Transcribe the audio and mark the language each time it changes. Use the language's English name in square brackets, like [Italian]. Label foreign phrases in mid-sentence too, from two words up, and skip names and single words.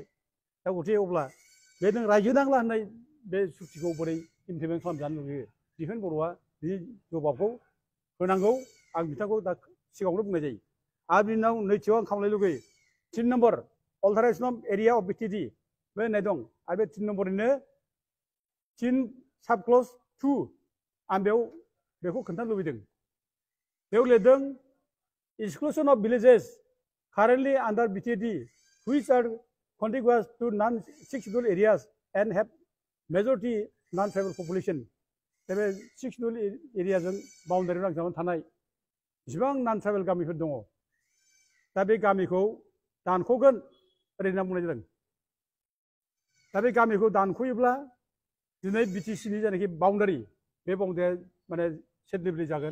[Bodo] दा गथे अब्ला बे नों रायजो नांला होननाय बे सुक्तिखौ बोरै इमप्लिमेन्ट खालामजानो लुबैयो दिपेन बर'आ बिनि जबाबखौ होनांगौ आं बिथांखौ दा सिगाङावनो बुंनाय जायो। आरो बिनि उनाव नैथियाव आं खालामनो लुगैयो 3 नम्बर [English] alteration of area of BTD [Bodo] बे होननाय दं आरो बे 3 नम्बरनिनो 3 [English] sub clause [Bodo] 2 आं बेखौ खोन्थानो लुबैदों। बेयाव लिरदों [English] exclusion of villages currently under BTD which are contiguous to non-6 areas and have majority non-tribal population [Bodo] बे 6 एरियाजों बाउन्डारि नांजाबनानै थानाय जेसेबां non-tribal गामिफोर दङ दा बे गामिखौ दानख'गोन ओरै होनना बुंनाय जादों। दा बे गामिखौ दानख'योब्ला दिनै बिटिसिनि जायनाखि बाउन्डारि बे बाउन्डारिया माने सेटलिबलि जागोन।